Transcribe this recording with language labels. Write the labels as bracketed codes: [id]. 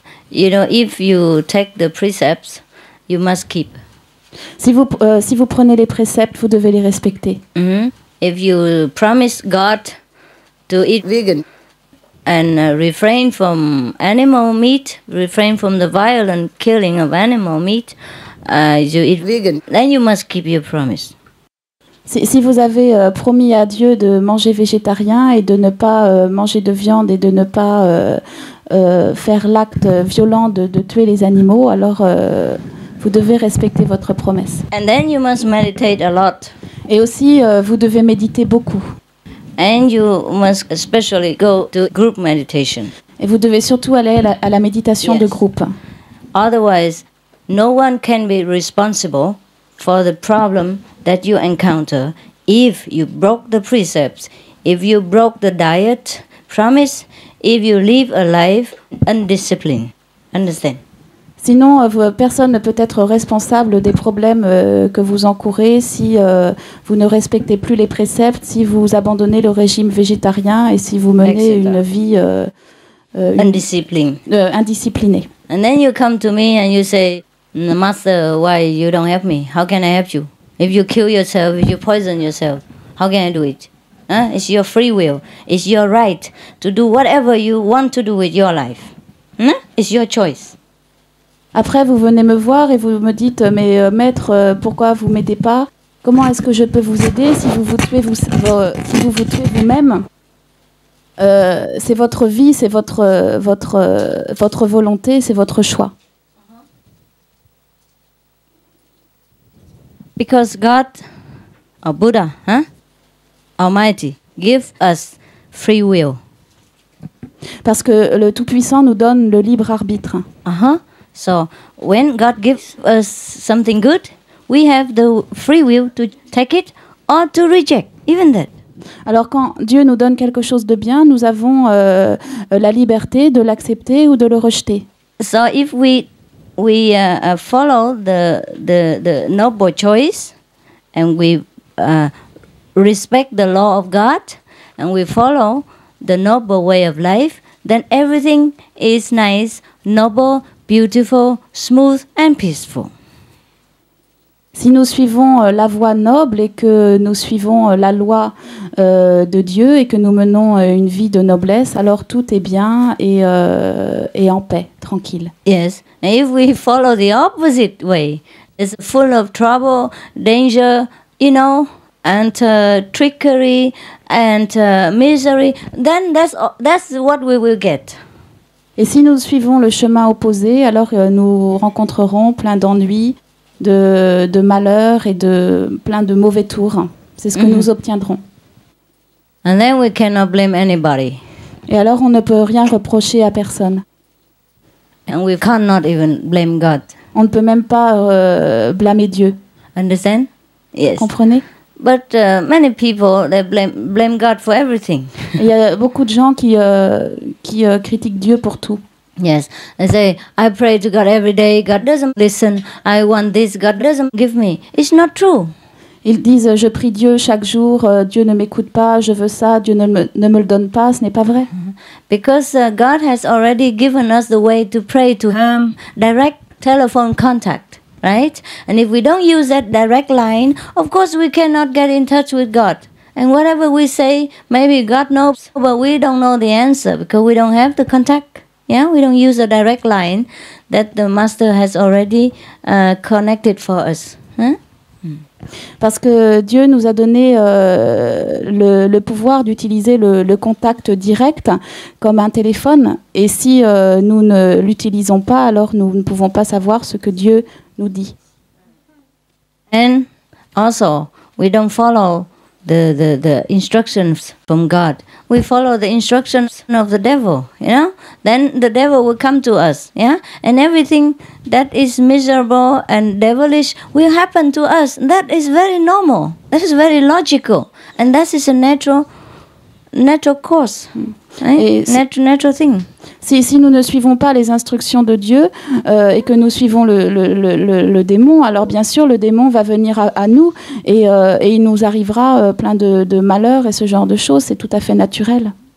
[en] If you take the precepts, you must keep. [fr] Si vous prenez les préceptes, vous devez les respecter. [en] If you promise God to eat vegan and refrain from animal meat, refrain from the violent killing of animal meat, you eat vegan, then you must keep your promise. [fr] Si vous avez promis à Dieu de manger végétarien et de ne pas manger de viande et de ne pas faire l'acte violent de tuer les animaux, alors vous devez respecter votre promesse. [en] And then you must meditate a lot. [fr] Et aussi, vous devez méditer beaucoup. [en] And you must especially go to group meditation. [fr] Et vous devez surtout aller à la méditation de groupe. [en] Otherwise, no one can be responsible for the problem that you encounter if you broke the precepts, if you broke the diet promise, if you live a life undisciplined. Understand? [fr] Sinon, personne ne peut être responsable des problèmes que vous encourez si vous ne respectez plus les préceptes, si vous abandonnez le régime végétarien et si vous menez une vie indisciplinée. [en] And then you come to me and you say, Master, why you don't help me? How can I help you? If you kill yourself, if you poison yourself, how can I do it? It's your free will. It's your right to do whatever you want to do with your life. It's your choice. [fr] Après, vous venez me voir et vous me dites, mais maître, pourquoi vous m'aidez pas? Comment est-ce que je peux vous aider si vous vous tuez vous-même? C'est votre vie, c'est votre volonté, c'est votre choix. [en] Because God, or Buddha, Almighty, gives us free will. [fr] Parce que le Tout-Puissant nous donne le libre arbitre. [en] So when God gives us something good, we have the free will to take it or to reject, even that. [fr] Alors quand Dieu nous donne quelque chose de bien, nous avons la liberté de l'accepter ou de le rejeter. [en] So if we follow the noble choice and we respect the law of God and we follow the noble way of life, then everything is nice, noble, beautiful, smooth and peaceful. [fr] Si nous suivons la voie noble et que nous suivons la loi de Dieu et que nous menons une vie de noblesse, alors tout est bien et en paix, tranquille. [en] Yes, and if we follow the opposite way, it's full of trouble, danger, and trickery and misery, then that's what we will get. [fr] Et si nous suivons le chemin opposé, alors nous rencontrerons plein d'ennuis, de malheurs et de plein de mauvais tours. C'est ce que nous obtiendrons. [en] And then we cannot blame anybody. [fr] Et alors on ne peut rien reprocher à personne. [en] And we cannot even blame God. [fr] On ne peut même pas blâmer Dieu. [en] Understand? Yes. [fr] Comprenez? [en] But many people they blame God for everything. [fr] Il y a beaucoup de gens qui critiquent Dieu pour tout. [en] Yes, they say, I pray to God every day, God doesn't listen, I want this, God doesn't give me. It's not true. [fr] Ils disent, je prie Dieu chaque jour, Dieu ne m'écoute pas, je veux ça, Dieu ne me le donne pas, ce n'est pas vrai. [en] Because God has already given us the way to pray to Him, direct telephone contact, right? And if we don't use that direct line, of course we cannot get in touch with God. And whatever we say, maybe God knows, but we don't know the answer because we don't have the contact. Yeah, we don't use a direct line that the Master has already connected for us. [fr] Parce que Dieu nous a donné le pouvoir d'utiliser le contact direct comme un téléphone. Et si nous ne l'utilisons pas, alors nous ne pouvons pas savoir ce que Dieu nous dit. [en] And also, we don't follow the instructions from God. We follow the instructions of the devil, Then the devil will come to us, And everything that is miserable and devilish will happen to us. That is very normal. That is very logical. And that is a natural course, right? Natural thing. [fr] Si nous ne suivons pas les instructions de Dieu et que nous suivons le démon, alors bien sûr le démon va venir à nous et il nous arrivera plein de malheurs et ce genre de choses, c'est tout à fait naturel.